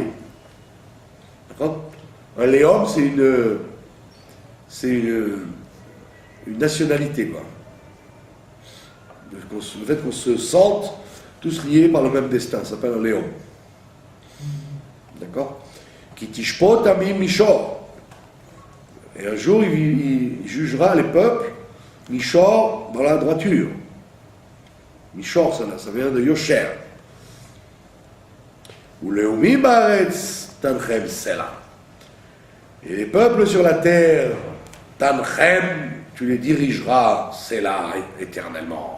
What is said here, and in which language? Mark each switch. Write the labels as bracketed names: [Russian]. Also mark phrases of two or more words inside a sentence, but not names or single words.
[French] D'accord? Un Léom, c'est une nationalité, quoi. Le fait qu'on se sente tous liés par le même destin, ça s'appelle un Léom. [Hebrew] D'accord? כי תשפוט עמים מישור. [French] Et un jour, il jugera les peuples, mishor, dans la droiture. Mishor, ça vient de Yosher. [Hebrew] ולאומים בארץ תנחם סלה. [French] Et les peuples sur la terre, tanchem, tu les dirigeras, sela, éternellement.